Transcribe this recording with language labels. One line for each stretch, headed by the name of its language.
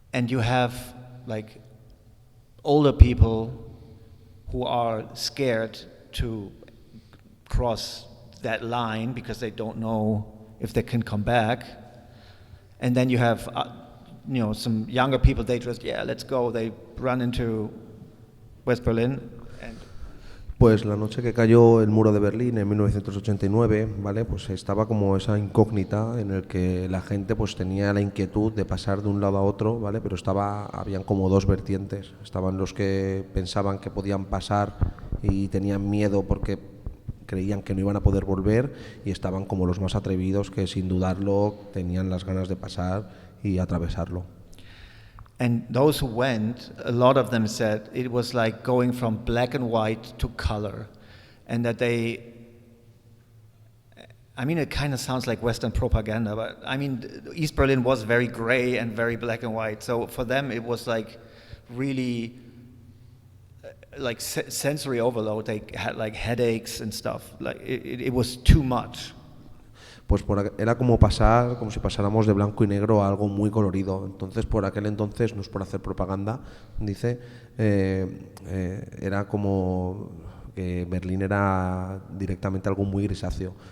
English: you have like older people who are scared to cross that line because they don't know if they can come back, and then you have some younger people, they just let's go, they run into West Berlin.
Spanish: Pues la noche que cayó el muro de Berlín en 1989, ¿vale? Pues estaba como esa incógnita en el que la gente pues tenía la inquietud de pasar de un lado a otro, ¿vale? Pero habían como dos vertientes. Estaban los que pensaban que podían pasar y tenían miedo porque creían que no iban a poder volver, y estaban como los más atrevidos que sin dudarlo tenían las ganas de pasar y atravesarlo.
English: And those who went, a lot of them said it was like going from black and white to color, and that it kind of sounds like Western propaganda, but I mean, East Berlin was very gray and very black and white, so for them it was like really like sensory overload. They had like headaches and stuff, like it was too much.
Spanish: Pues era como si pasáramos de blanco y negro a algo muy colorido. Entonces, por aquel entonces, no es por hacer propaganda, dice, era como que Berlín era directamente algo muy grisáceo.